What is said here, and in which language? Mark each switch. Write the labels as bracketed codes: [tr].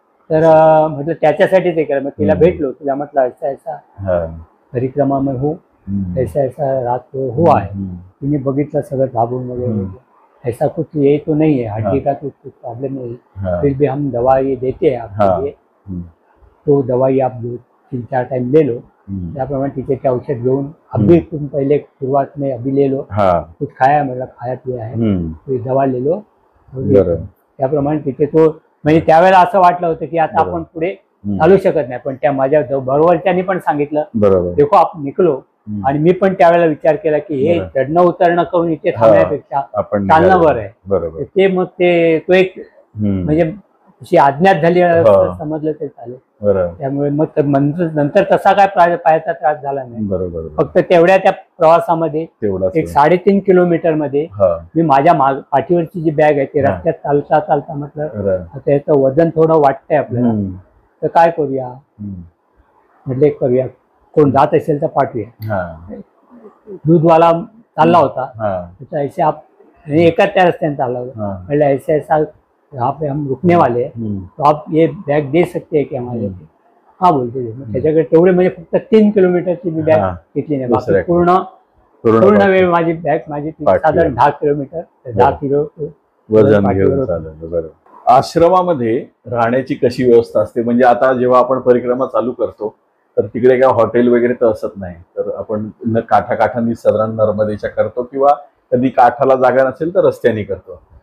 [mr] तर म्हटलं त्याच्यासाठीच हे केलं. मग तिला भेटलो, तिला म्हटलं [hi] ऐसा ऐसा परिक्रमा में हूँ, ऐसा ऐसा रात को हुआ है. [mr] तिने बघितलं सगळं दाबून वगैरे. [hi] ऐसा कुछ ये तो नहीं है, हड्डी का तो कुछ प्रॉब्लम नहीं, फिर भी हम दवाई देते हैं आपके लिए, तो दवाई आप 2-3-4 टाइम ले लो. [mr] त्याप्रमाणे तिथे ते औषध घेऊन [hi] अभी तुम पहले शुरुआत में अभी ले लो, कुछ खाया, मतलब खाया पिया है, तो दवा ले लो. [mr] त्याप्रमाणे तिथे तो, म्हणजे त्यावेळेला असं वाटलं होतं की आता आपण पुढे चालू शकत नाही. पण त्या माझ्या बरोबरच्यानी पण सांगितलं, देखो आपण निघलो. आणि मी पण त्यावेळेला विचार केला की हे चढणं उतरणं करून इथे थांबण्यापेक्षा चालणं बरं आहे. ते मग तो एक म्हणजे अशी अज्ञात झाली समजलं ते चालेल. त्यामुळे मग नंतर तसा काय पायाचा त्रास झाला नाही. फक्त तेवढ्या त्या प्रवासामध्ये एक 3.5 किलोमीटर मध्ये मी माझ्या पाठीवरची जी बॅग आहे ती रस्त्यात चालता चालता म्हटलं आता याचं वजन थोडं वाटतंय आपल्याला, तर काय करूया. म्हटलं एक करूया, कोण जात असेल तर पाठवूया. दूधवाला चालला होता, त्याचा ऐसे एकाच त्या रस्त्याने चालला होता. म्हटलं [hi] ऐसा ऐसा यहाँ पे हम रुकने वाले हैं, तो आप ये बैग दे सकते हैं की हमारे. हा बोलते. [mr] त्याच्याकडे तेवढे म्हणजे फक्त 3 किलोमीटरची मी बॅग घेतली नाही. बाकी पूर्ण वेळ माझी साधारण 10 किलोमीटर 10 किलो वजन घेऊन चाललं. आश्रमामध्ये राहण्याची कशी व्यवस्था असते? म्हणजे आता जेव्हा आपण परिक्रमा चालू करतो तर तिकडे काय हॉटेल वगैरे तर असत नाही, तर आपण काठाकाठांनी साधारण नर्मदेच्या करतो, किंवा कधी काठाला जागा नसेल तर रस्त्याने करतो.